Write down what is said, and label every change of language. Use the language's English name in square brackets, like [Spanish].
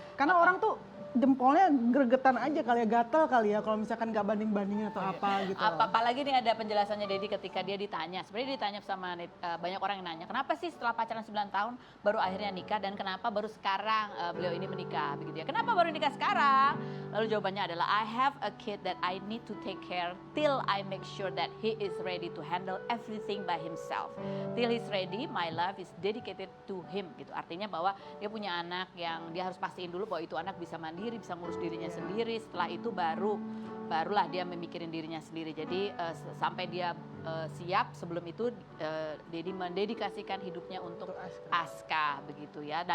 [Indonesian] Karena orang tuh jempolnya gregetan aja kali ya, gatel kali ya kalau misalkan nggak banding-bandingin atau apa gitu. Apalagi nih ada penjelasannya Dedi ketika dia ditanya. Sebenarnya ditanya sama banyak orang yang nanya, kenapa sih setelah pacaran 9 tahun baru akhirnya nikah, dan kenapa baru sekarang beliau ini menikah begitu ya. Kenapa baru nikah sekarang? Lalu jawabannya adalah, [English] I have a kid that I need to take care till I make sure that he is ready to handle everything by himself. Till he's ready, my life is dedicated to him [Indonesian] gitu. Artinya bahwa dia punya anak yang dia harus pastiin dulu bahwa itu anak bisa mandiri, bisa ngurus dirinya sendiri. Setelah itu barulah dia memikirin dirinya sendiri. Jadi sampai dia siap, sebelum itu Dedi mendedikasikan hidupnya untuk Aska begitu ya.